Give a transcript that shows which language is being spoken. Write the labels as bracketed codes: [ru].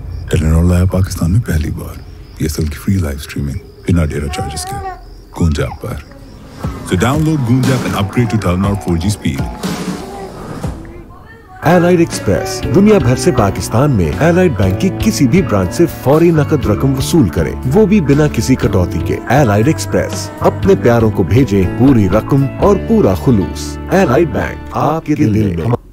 [hi] टेलीनॉला है पाकिस्तान में पहली बार। ये असल की फ्री लाइव स्ट्रीमिंग बिना डेटा चार्जेस के गूंज ऐप पर। [en] So download Goonj app and upgrade to Telenor 4G speed. [hi] Allied express दुनिया भर से पाकिस्तान में एलाइड बैंक की किसी भी ब्रांच से फौरी नकद रकम वसूल करे, वो भी बिना किसी कटौती के। एलाइड एक्सप्रेस, अपने प्यारों को भेजे पूरी रकम और पूरा खुलूस। एलाइड बैंक, आपके दिल में।